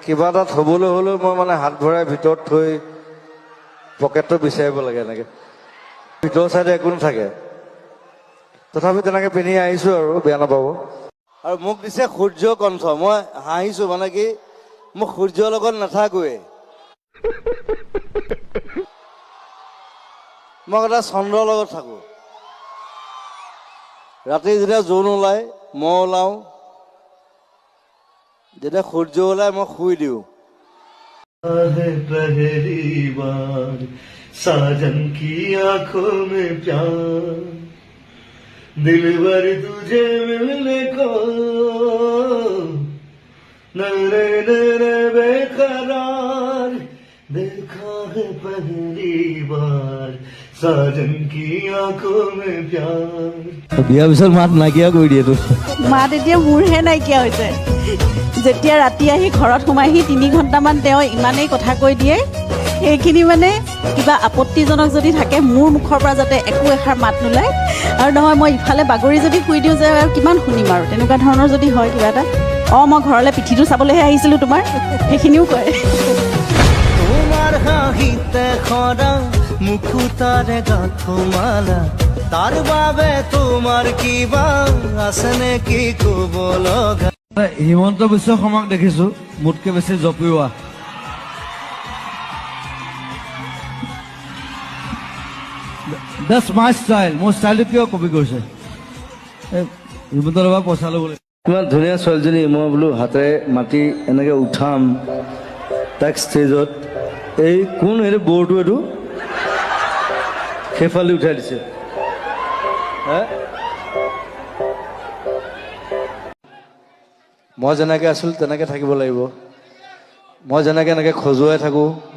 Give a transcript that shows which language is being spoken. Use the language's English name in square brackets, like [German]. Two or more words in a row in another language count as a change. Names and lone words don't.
[Assamese] কিবা এটা থ'বলৈ হ'লেও মই মানে হাত ভৰাই ভিতৰত থৈ পকেটটো বিচাৰিব লাগে এনেকৈ ভিতৰৰ চাইডে একো নাথাকে তথাপি তেনেকৈ পিন্ধি আহিছোঁ আৰু বেয়া নাপাব আৰু মোক দিছে সূৰ্য কণ্ঠ মই হাঁহিছোঁ মানে কি মই সূৰ্যৰ লগত নাথাকোৱে মই এটা চন্দ্ৰৰ লগত থাকোঁ ৰাতি যেতিয়া জোন ওলায় মই ওলাওঁ যেতিয়া সূৰ্য ওলায় মই শুই দিওঁ [Hindi] पहली बार साजन की आंखों में प्यार दिल भर तुझे मिलने को नरे नरे बेकरार देखा है पहली बार साजन की आंखों में प्यार [Assamese] বিয়াৰ পিছত মাত নাইকিয়া কৰি দিয়ে তোৰ মাত এতিয়া মোৰহে নাইকিয়া হৈছে যেতিয়া ৰাতি আহি ঘৰত সোমাইহি 3 ঘণ্টামান তেওঁ ইমানেই কথা কৈ দিয়ে সেইখিনি মানে কিবা আপত্তিজনক যদি থাকে মোৰ মুখৰ পৰা যাতে একো এষাৰ মাত নোলায় আৰু নহয় মই ইফালে বাগৰি যদি শুই দিওঁ যে কিমান শুনিম আৰু তেনেকুৱা ধৰণৰ যদি হয় কিবা এটা মই ঘৰলৈ পিঠিটো চাবলৈহে আহিছিলোঁ তোমাৰ সেইখিনিও কয় তোমার হাঁহিতে খরা মুখুতারে গাথমালা তার বাবে তোমার কিবা আছে নেকি কব লগা হিমন্ত বিশ্ব শৰ্মাক দেখিছোঁ মোতকৈ বেছি জপিওৱা [English] That's my style. [Assamese] মোৰ ষ্টাইলটো কিয় কপি কৰিছে হিমন্তৰ পৰা পইচা ল'বলৈ কিমান ধুনীয়া ছোৱালীজনী মই বোলো হাতেৰে মাতি এনেকৈ উঠাম তাক ষ্টেজত এই কোন এইটো বৰটো এইটো সেইফালে উঠাই দিছে মই যেনেকৈ আছিলোঁ তেনেকৈ থাকিব লাগিব মই যেনেকৈ এনেকৈ খজুৱাই থাকোঁ